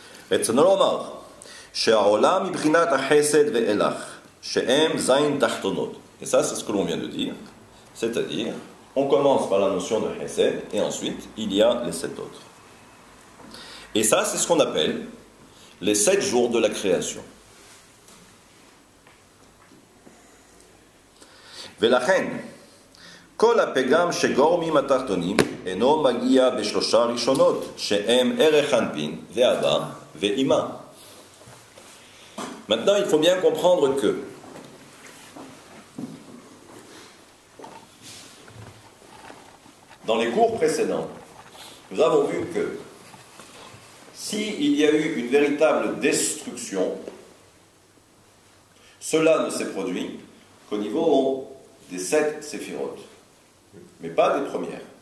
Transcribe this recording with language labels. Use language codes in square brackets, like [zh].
[he] רצונו לומר שהעולם מבחינת החסד ואילך שהם זין תחתונות. [fr] Et ça, c'est ce que l'on vient de dire. C'est-à-dire, on commence par la notion de Chesed, et ensuite, il y a les 7 autres. Et ça, c'est ce qu'on appelle les 7 jours de la création. [he] ולכן, כל הפגם שגורמים התחתונים אינו מגיע בשלושה ראשונות, שהם ערך אנפין ואבא ואימא. [fr] Maintenant, il faut bien comprendre que dans les cours précédents, nous avons vu que s'il y a eu une véritable destruction, cela ne s'est produit qu'au niveau des 7 séphirotes, mais pas des premières.